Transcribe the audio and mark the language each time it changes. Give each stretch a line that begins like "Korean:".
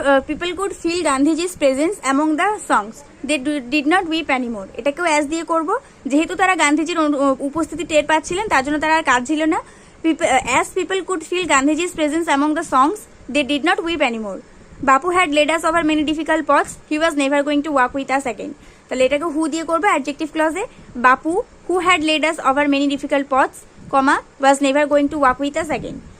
English: People could feel Gandhiji's presence among the songs. They did not weep anymore.
Bangla: এটাকেও as দিয়ে করব যেহেতু তারা গান্ধীজির উপস্থিতি টের পাচ্ছিলেন তার জন্য তারা আর কাঁদছিল না।
English: As people could feel Gandhiji's presence among the songs, they did not weep anymore. Bapu had led us over many difficult paths. He was never going to walk with us again.
Bangla: তাহলে এটাকে হু দিয়ে করব adjective ক্লজে।
English: Bapu who had led us over many difficult paths, was never going to walk with us again.